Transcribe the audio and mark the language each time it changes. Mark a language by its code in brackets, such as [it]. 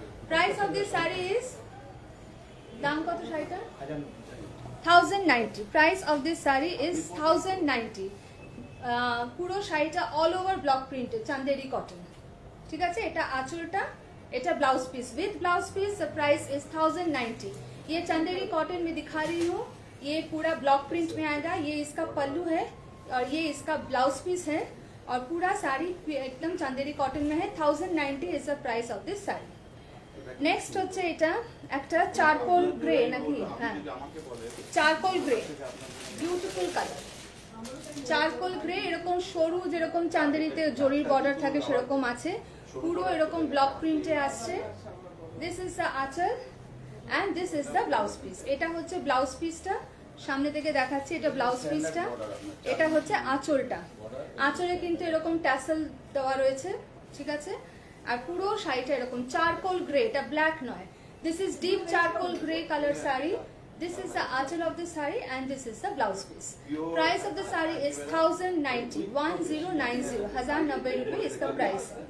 [en] price of this sari is, [bn] দাম কত শাড়িটা? [en] 1090। Price of this sari is 1090। [bn] পুরো শাড়িটা [en] All over block printed Chanderi cotton. [bn] ঠিক আছে, এটা আঁচলটা, এটা blouse peace with blouse piece. [en] Price is 1090। [hi] ये चंदेरी कॉटन में दिखा रही हूँ, ये पूरा ब्लॉक प्रिंट में आएगा। ये इसका पल्लू है और ये इसका ब्लाउज पीस है और पूरा साड़ी एकदम चंदेरी कॉटन में है। [en] 1090 is the price of this sari. [bn] Next হচ্ছে এটা একটা চারকোল গ্রে নাকি, হ্যাঁ charcoal grey, beautiful colour. Charcoal grey এরকম সরু, যেরকম চান্দেরিতে জরির বর্ডার থাকে সেরকম আছে, পুরো এরকম ব্লক প্রিন্টে আসছে। [en] This is the anchal and this is the blouse piece. [bn] এটা হচ্ছে ব্লাউজ পিসটা, সামনে থেকে দেখাচ্ছি, এটা ব্লাউজ পিসটা। এটা হচ্ছে আঁচলটা, আঁচলে কিন্তু এরকম ট্যাসেল দেওয়া রয়েছে। ঠিক আছে, আর পুরো শাড়িটা এরকম চারকোল গ্রে, এটা ব্ল্যাক নয়। [en] This is deep charcoal grey colour sari. This is the achal of the saree and this is the blouse piece. Price of the saree is 1090, 1090, 1090 [hi] रुपए इसका प्राइस।